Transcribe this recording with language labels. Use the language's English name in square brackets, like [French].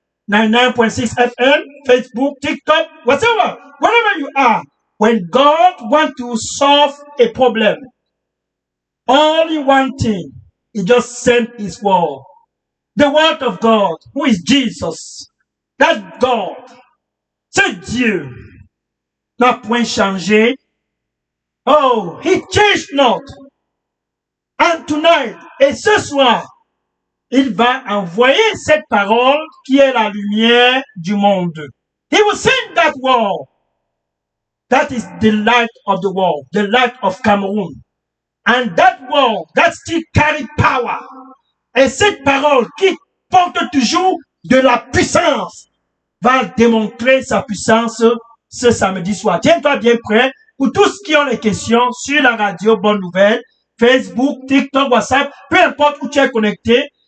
[English] 99.6 FM, Facebook, TikTok, whatever, wherever you are, when God wants to solve a problem, only one thing, he just sent his word. The word of God, who is Jesus. That God, [French] c'est Dieu, n'a point changé. [English] Oh, he changed not. And tonight, [French] et ce soir, il va envoyer cette parole qui est la lumière du monde. [English] He will send that word. That is the light of the world, the light of Cameroon. And that word, that still carry power. [French] Et cette parole qui porte toujours de la puissance va démontrer sa puissance ce samedi soir. Tiens-toi bien prêt pour tous qui ont les questions sur la radio Bonne Nouvelle, Facebook, TikTok, WhatsApp, peu importe où tu es connecté.